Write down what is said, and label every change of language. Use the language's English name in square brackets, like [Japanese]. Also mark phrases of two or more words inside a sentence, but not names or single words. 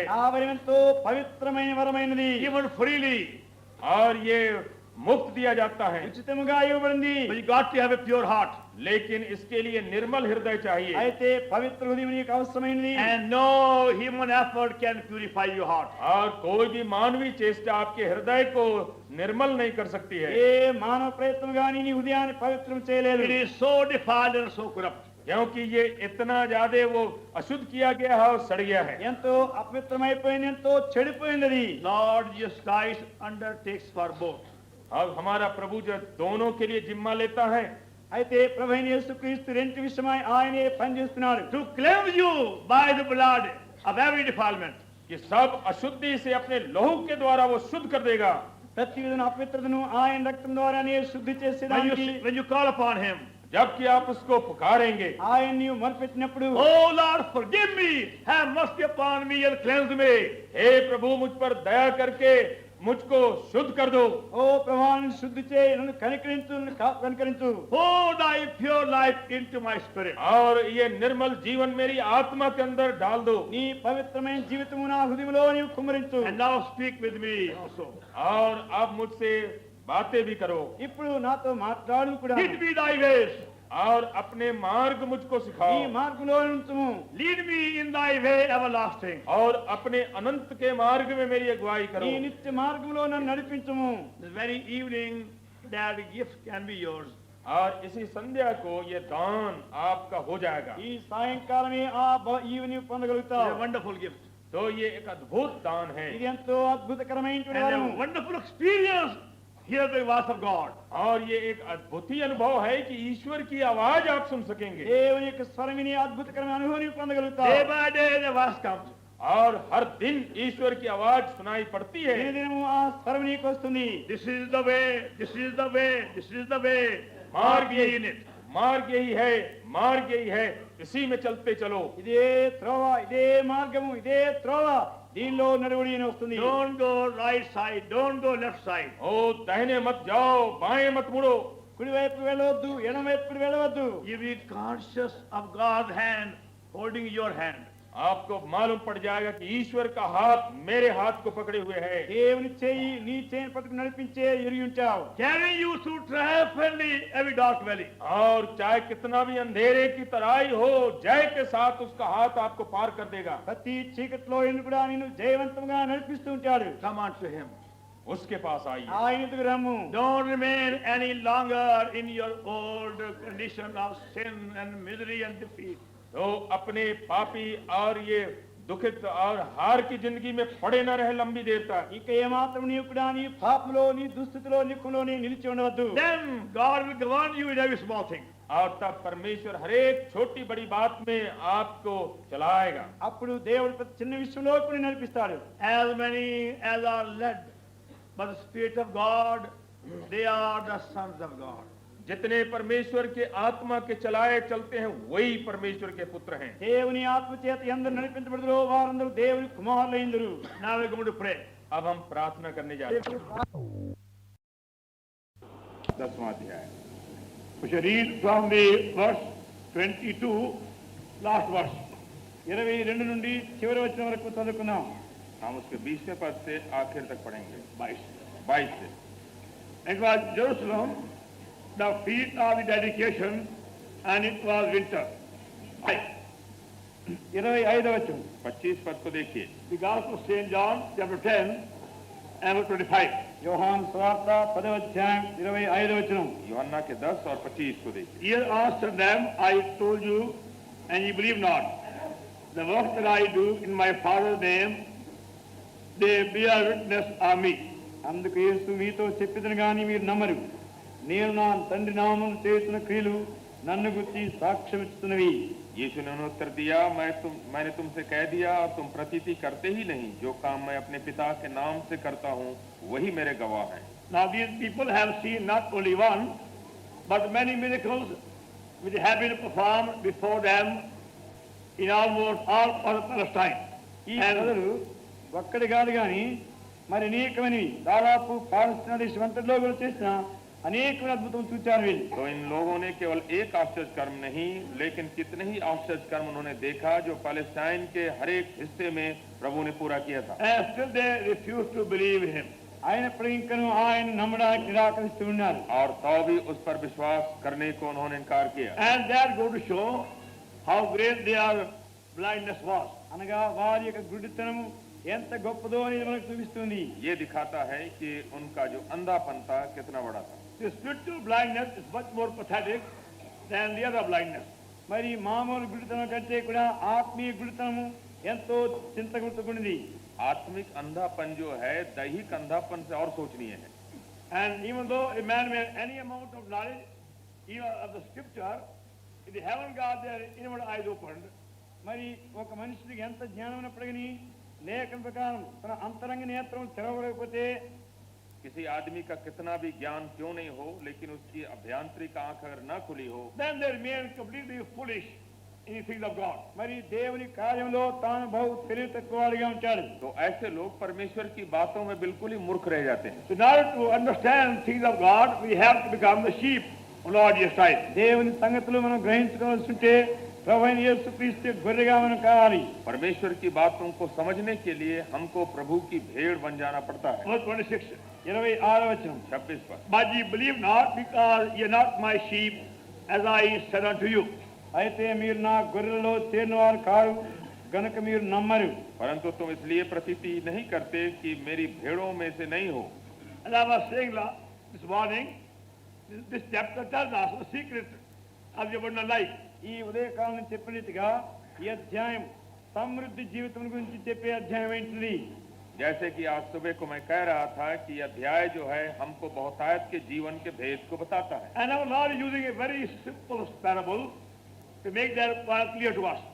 [Telugu] ఆ వరం ఎంతో పవిత్రమైన వరమైనది [English] Given freely. [Hindi] और ये मुफ्त दिया जाता है। [Telugu] ఉచితముగా ఇవ్వబడింది [English] But you got to have a pure heart. [Hindi] लेकिन इसके लिए निर्मल हृदय चाहिए [Telugu] అయితే పవిత్ర హృదయం నీకు అవసరమైనది [English] And no human effort can purify your heart. [Hindi] और कोई भी मानवीय चेष्टा आपके हृदय को निर्मल नहीं कर सकती है, [Telugu] ఏ మానవ ప్రయత్నం గాని నీ హృదయాన్ని పవిత్రం చేయలేదు [English] It is so defiled and so corrupt. [Hindi] क्योंकि ये इतना ज्यादा वो अशुद्ध किया गया है और सड़ गया है। [Telugu] ఎంతో అపవిత్రమైపోయింది ఎంతో చెడిపోయింది [English] Lord Jesus Christ undertakes for both. [Hindi] अब हमारा प्रभु जो दोनों के लिए जिम्मा लेता है, [Telugu] అయితే ప్రభువైన యేసుక్రీస్తు రెంటి విషయమై ఆయనే పనిచేస్తున్నాడు [English] To cleanse you by the blood of every defilement. [Hindi] कि सब अशुद्धि से अपने लहू के द्वारा वो शुद्ध कर देगा। [Telugu] ప్రతి విధమైన అపవిత్రతను ఆయన రక్తం ద్వారానే శుద్ధి చేసేదానికి [English] When you call upon Him, [Hindi] जबकि आप उसको पुकारेंगे। [Telugu] ఆయన నీవు మొరపెట్టినప్పుడు [English] Oh Lord, forgive me, have mercy upon me and cleanse me. [Hindi] हे प्रभु मुझ पर दया करके मुझको शुद्ध कर दो। [Telugu] ఓ ప్రభావాన్ని శుద్ధి చేయి, నన్ను కనికరించు, నన్ను కనికరించు. [English] Pour thy pure life into my spirit. [Hindi] और ये निर्मल जीवन मेरी आत्मा के अंदर डाल दो। [Telugu] నీ పవిత్రమైన జీవితము నా హృదయంలో నీవు కుమ్మరించు. [English] And now speak with me also. [Hindi] और अब मुझसे बातें भी करो [Telugu] ఇప్పుడు నాతో మాట్లాడు కూడా. [English] Teach me thy ways. [Hindi] और अपने मार्ग मुझको [Telugu] ఈ [Hindi] सिखाओ [Telugu] మార్గంలో ఉంచుము. [English] Lead me in thy way everlasting. [Hindi] और अपने अनंत के मार्ग में मेरी अगुवाई [Telugu] ఈ [Hindi] करो। [Telugu] నిత్య మార్గంలో నన్ను నడిపించుము. [English] This very evening that gift can be yours. [Hindi] और इसी संध्या को ये दान आपका हो जाएगा। [Telugu] ఈ సాయంకాలమే ఇవి నీవు [English] It's [Telugu] పొందగలుగుతావు. [English] a wonderful gift. [Hindi] तो ये एक अद्भुत दान है [Telugu] ఇది ఎంతో అద్భుతకరమైనటువంటి [English] And [Telugu] వరము. [English] a wonderful experience. Hear the voice of God. [Hindi] और ये एक अद्भुत ही अनुभव है कि ईश्वर की आवाज आप सुन सकेंगे। [Telugu] దేవుని యొక్క స్వరం విని అద్భుతకరమైన అనుభవం నీవు [English] Day [Telugu] పొందగలుగుతావు. [English] by day the voice comes. [Hindi] और हर दिन ईश्वर की आवाज सुनाई पड़ती है। [Telugu] దినదినము ఆ స్వరం నీకు వస్తుంది. [English] This is the way, this is the way, this is the way. Mark ye in it. [Hindi] मार्ग यही है, मार्ग यही है, इसी में चलते चलो। [Telugu] ఇదే త్రోవ, ఇదే మార్గము, ఇదే త్రోవ, దీనిలో నడువుడి అని వస్తుంది. [English] Don't go right side, don't go left side. [Hindi] ओ दाहिने मत जाओ, बाएं मत मुड़ो। [Telugu] కుడివైపు వెళ్ళవద్దు, ఎడమవైపు వెళ్ళవద్దు. [English] You be conscious of God's hand holding your hand. [Hindi] आपको मालूम पड़ जाएगा कि ईश्वर का हाथ मेरे हाथ को पकड़े हुए है। [Telugu] దేవుని చేయి నీ చేయిని పట్టుకుని నడిపించే ఎరిగి ఉంటావు. [English] Carrying you through triumphantly every dark valley. [Hindi] और चाहे कितना भी अंधेरे की तराई हो, जय के साथ उसका हाथ आपको पार कर देगा। [Telugu] ప్రతి చీకట్లో ఎన్ను కూడా నిన్ను జయవంతంగా నడిపిస్తూ ఉంటాడు. [English] Come on to him. [Hindi] उसके पास आइए। [Telugu] ఆయన ఎదుగు రమ్ము. [English] Don't remain any longer in your old condition of sin and misery and defeat. [Hindi] तो अपने पापी और ये दुखित और हार की जिंदगी में पड़े न रहे लंबी देर तक। [Telugu] ఇక ఏమాత్రం నీవు కూడా నీ పాపంలో, నీ దుస్థితిలో, నిక్కులోని నిలిచి ఉండవద్దు. [English] Then God will govern you in every small thing. [Hindi] और तब परमेश्वर हर एक छोटी बड़ी बात में आपको चलाएगा। [Telugu] అప్పుడు దేవుడు ప్రతి చిన్న విషయంలో కూడా నడిపిస్తాడు. [English] As many as are led by the Spirit of God, they are the sons of God. [Hindi] जितने परमेश्वर के आत्मा के चलाए चलते हैं वही परमेश्वर के पुत्र हैं। [Telugu] దేవుని ఆత్మ చేత ఎందరు నడిపించబడుదురో వారందరూ దేవుని కుమారులైందురు. [English] Now we're going to pray. [Hindi] अब हम प्रार्थना करने जा रहे हैं। 10वां अध्याय. [English] We shall read from the verse 22, last verse. [Telugu] 22 నుండి చివరి వచనం వరకు చదువుకుందాం. [Hindi] हम उसके 20वें पद से आखिर तक पढ़ेंगे। 22 से [English] It was Jerusalem, the feast of the dedication, and it was winter. [Telugu] 25వ వచనం. [Hindi] 25 पद को देखिए। [English] The Gospel of St. John, chapter 10, and verse 25. [Telugu] యోహాను సువార్త 10వ అధ్యాయం 25వ వచనం. [Hindi] यूहन्ना के 10 और 25 को देखिए। [English] Here answered them, I told you, and you believe not. The work that I do in my Father's name, they bear witness of me. [Telugu] అందుకు యేసు మీతో చెప్పిదను గాని మీరు నమ్మరు. నేను నా తండ్రి నామమున చేస్తున్న క్రియలు నన్ను గురించి సాక్ష్యం ఇస్తున్నవి. [Hindi] यीशु ने उत्तर दिया, मैंने तुमसे कह दिया और तुम प्रतीति करते ही नहीं। जो काम मैं अपने पिता के नाम से करता हूँ वही मेरे गवाह हैं। [English] Now these people have seen not only one, but many miracles which have been performed before them in almost all parts of Palestine. [Telugu] ఈ ప్రజలు ఒక్కడి కాదు గాని మరి అనేకమైనవి దాదాపు పాలస్తీనా దేశమంతటిలో కూడా చేసిన అనేకమైన అద్భుతం చూచారు వీళ్ళు. [Hindi] तो इन लोगों ने केवल एक आश्चर्य कर्म नहीं, लेकिन कितने ही आश्चर्य कर्म उन्होंने देखा जो पैलेस्टाइन के हर एक हिस्से में प्रभु ने पूरा किया था। [English] And still they refuse to believe him. [Telugu] అయినప్పుడు ఇంకను ఆయన నమ్మడానికి నిరాకరిస్తూ ఉన్నారు. [Hindi] और तो भी उस पर विश्वास करने को उन्होंने इनकार किया। [English] And that go to show how great their blindness was. [Telugu] అనగా వారి యొక్క గుడ్డితనము ఎంత గొప్పదో అనేది మనకు చూపిస్తుంది. [Hindi] ये दिखाता है कि उनका जो अंधापन था कितना बड़ा था। [English] The spiritual blindness is much more pathetic than the other blindness. [Telugu] మరి మామూలు గుడ్డితనం కంటే కూడా ఆత్మీయ గుడ్డితనము ఎంతో చింతగుర్తుకున్నది. [Hindi] आत्मिक अंधापन जो है दैहिक अंधापन से और सोचनीय है। [English] And even though a man may have any amount of knowledge, even of the scripture, if they haven't got their inward eyes opened, [Telugu] మరి ఒక మనిషికి ఎంత జ్ఞానం ఉన్నప్పటికీ లేఖన ప్రకారం తన అంతరంగ నేత్రం తెరవలేకపోతే [Hindi] किसी आदमी का कितना भी ज्ञान क्यों नहीं हो, लेकिन उसकी अभ्यांतरिक आंख अगर न खुली हो, [English] then they remain completely foolish in the things of God. [Telugu] మరి దేవుని కార్యంలో తాను బహు తెలివి తక్కువగా ఉంటాడు. [Hindi] तो ऐसे लोग परमेश्वर की बातों में बिल्कुल ही मूर्ख रह जाते हैं। [English] So in order to understand things of God, we have to become the sheep of Lord Jesus Christ. [Telugu] దేవుని సంగతులు మనం గ్రహించుకోవాల్సి ఉంటే ప్రభువైన యేసుక్రీస్తు గొర్రెగా మనం కావాలి. [Hindi] परमेश्वर की बातों को समझने के लिए हमको प्रभु की भेड़ बन जाना पड़ता है। [English] Verse 26. [Telugu] 26వ వచనం. [Hindi] 26 पर [English] But ye believe not, because ye are not my sheep, as I said unto you. [Telugu] అయితే మీరు నా గొర్రెలలో చేరినవారు కారు గనుక మీరు నమ్మరు. [Hindi] परंतु तुम इसलिए प्रतीति नहीं करते कि मेरी भेड़ों में से नहीं हो। [English] And I was saying this morning, this chapter tells us the secret of the abundant life. [Telugu] ఈ ఉదయకాలం చెప్పినట్టుగా ఈ అధ్యాయం సమృద్ధి జీవితం గురించి చెప్పే అధ్యాయం ఏంటిది? [Hindi] जैसे कि आज सुबह को मैं कह रहा था कि यह अध्याय जो है हमको बहुतायत के जीवन के भेद को बताता है। [English] And our Lord is using a very simple parable to make that point clear to us.